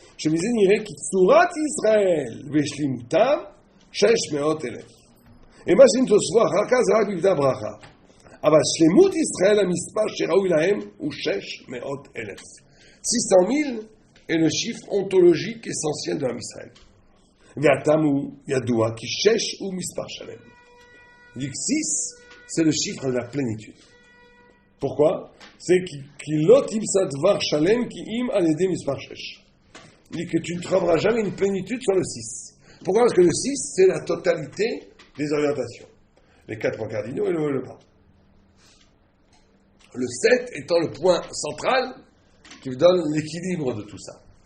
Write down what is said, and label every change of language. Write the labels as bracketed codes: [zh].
[he] שמזה נראה כי צורת ישראל ושלימותם 600,000. ומה שאם תוספו אחר כך זה רק בבדי הברכה. אבל שלמות ישראל המספר שראוי להם הוא 600,000. [fr] 600,000 est le chiffre ontologique essentiel de l'Am Israël. [he] והתם הוא ידוע כי 6 הוא מספר שלם. [fr] Il dit que 6, c'est le chiffre de la plénitude. Pourquoi? C'est qu'il [he] לא תמצא דבר שלם כי אם על ידי מספר 6. [fr] Il dit que tu ne trouveras jamais une plénitude sur le 6. Pourquoi? Parce que le 6, c'est la totalité des orientations. Les 4 points cardinaux et le haut et le bas. Le 7 étant le point central qui vous donne l'équilibre de tout ça.